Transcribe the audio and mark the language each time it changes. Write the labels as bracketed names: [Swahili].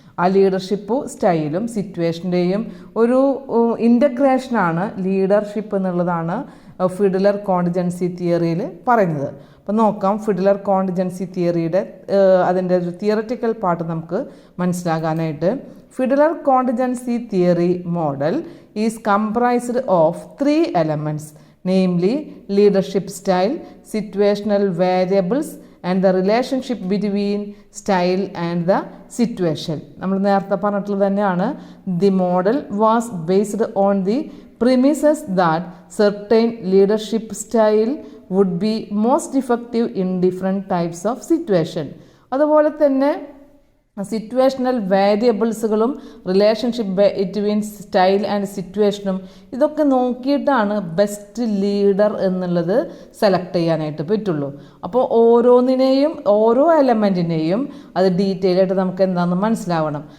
[Malayalam] ആ ലീഡർഷിപ്പും സ്റ്റൈലും സിറ്റുവേഷൻ്റെയും ഒരു ഇൻ്റഗ്രേഷനാണ് ലീഡർഷിപ്പ് എന്നുള്ളതാണ് ഫിഡ്ലർ കോണ്ടിജൻസി തിയറിയിൽ പറയുന്നത്. അപ്പോൾ നോക്കാം ഫിഡ്ലർ കോണ്ടിജൻസി തിയറിയുടെ അതിൻ്റെ ഒരു തിയററ്റിക്കൽ പാർട്ട് നമുക്ക് മനസ്സിലാകാനായിട്ട്. [English] Fiedler contingency theory model is comprised of 3 elements, namely leadership style, situational variables and the relationship between style and the situation. [Malayalam] നമ്മൾ നേരത്തെ പറഞ്ഞിട്ടുള്ളത് തന്നെയാണ്. [English] The model was based on the premises that certain leadership style would be most effective in different types of situation. [Malayalam] അതുപോലെ തന്നെ situational വേരിയബിൾസുകളും relationship between style and സിറ്റുവേഷനും ഇതൊക്കെ നോക്കിയിട്ടാണ് best leader എന്നുള്ളത് select ചെയ്യാനായിട്ട് പറ്റുള്ളൂ. അപ്പോൾ ഓരോന്നിനെയും ഓരോ എലമെൻറ്റിനെയും അത് ഡീറ്റെയിൽ ആയിട്ട് നമുക്ക് എന്താണെന്ന് മനസ്സിലാവണം.